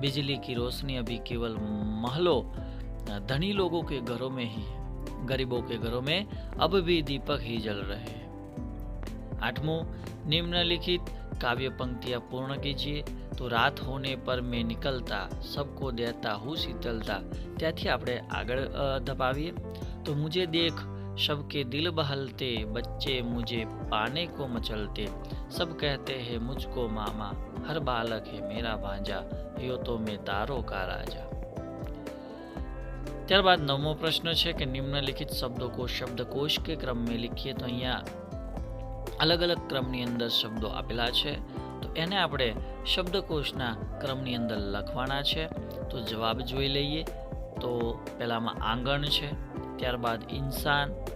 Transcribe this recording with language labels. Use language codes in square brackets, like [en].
[hi] बिजली की रोशनी अभी केवल महलों धनी लोगों के घरों में ही है, गरीबों के घरों में अब भी दीपक ही जल रहे हैं। 8मो निम्नलिखित काव्य पंक्तियां पूर्ण कीजिए। तो रात होने पर मैं निकलता, सबको देता हूँ शीतलता। [gu] त्याथी આપણે આગળ ધપાવીએ। [hi] तो मुझे देख सबके दिल बहलते, बच्चे मुझे पाने को मचलते। सब कहते हैं मुझको मामा, हर बालक है मेरा भांजा, यो तो मैं तारों का राजा। [gu] ત્યારબાદ 9મો પ્રશ્ન છે કે નિમ્નલિખિત શબ્દો को શબ્દકોશ [hi] के क्रम में लिखिए। [gu] तो અહીંયા अलग अलग क्रमની અંદર શબ્દો આપેલા છે, તો એને આપણે શબ્દકોશના ક્રમની અંદર લખવાના છે। તો જવાબ જોઈ લઈએ। તો પહેલામાં આંગણ છે, ત્યારબાદ ઇન્સાન,